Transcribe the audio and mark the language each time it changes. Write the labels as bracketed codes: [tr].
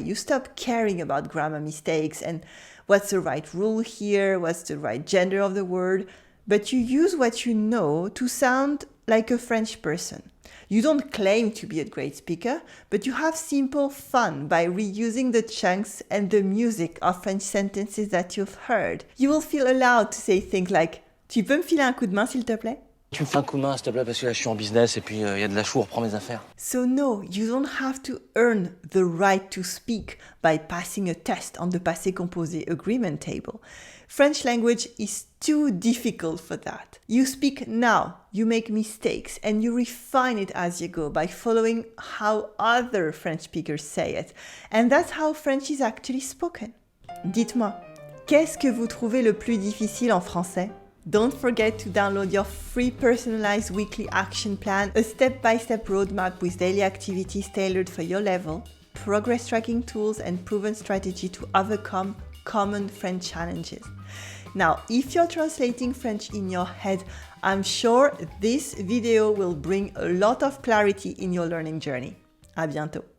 [en] You stop caring about grammar mistakes and what's the right rule here, what's the right gender of the word, but you use what you know to sound like a French person. You don't claim to be a great speaker, but you have simple fun by reusing the chunks and the music of French sentences that you've heard. You will feel allowed to say things like [fr] Tu peux me filer un coup de main s'il te plaît? Tu me fais un coup de main, s'il te plaît, parce que là, je suis en business et puis il y a de la chou, reprends mes affaires. [en] So no, you don't have to earn the right to speak by passing a test on the passé composé agreement table. French language is too difficult for that. You speak now, you make mistakes, and you refine it as you go by following how other French speakers say it. And that's how French is actually spoken. [fr] Dites-moi, qu'est-ce que vous trouvez le plus difficile en français? [en] Don't forget to download your free personalized weekly action plan, a step-by-step roadmap with daily activities tailored for your level, progress tracking tools, and proven strategy to overcome common French challenges. Now, if you're translating French in your head, I'm sure this video will bring a lot of clarity in your learning journey. [fr] À bientôt.